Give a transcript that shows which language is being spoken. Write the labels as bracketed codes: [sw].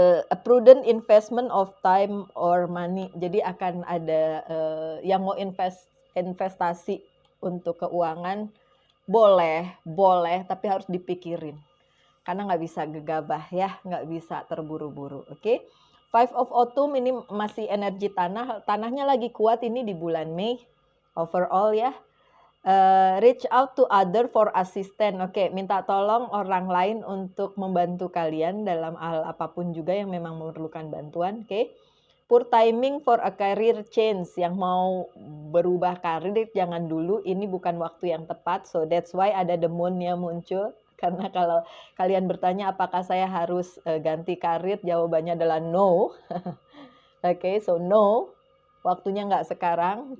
[en] A prudent investment of time or money. [id] Jadi akan ada yang mau investasi untuk keuangan boleh, tapi harus dipikirin. Karena nggak bisa gegabah ya, nggak bisa terburu-buru. Oke. Five of Autumn ini masih energi tanah. Tanahnya lagi kuat ini di bulan Mei. [en] Overall [id] ya. [en] Reach out to other for assistance. [id] Oke, minta tolong orang lain untuk membantu kalian dalam hal apapun juga yang memang memerlukan bantuan. Oke. [en] Poor timing for a career change. [id] Yang mau berubah karir jangan dulu, ini bukan waktu yang tepat. [en] So that's why [id] ada the moon-nya muncul. Karena kalau kalian bertanya apakah saya harus ganti karir, jawabannya adalah [en] no. [id] Oke, [en] so no. [id] Waktunya nggak sekarang.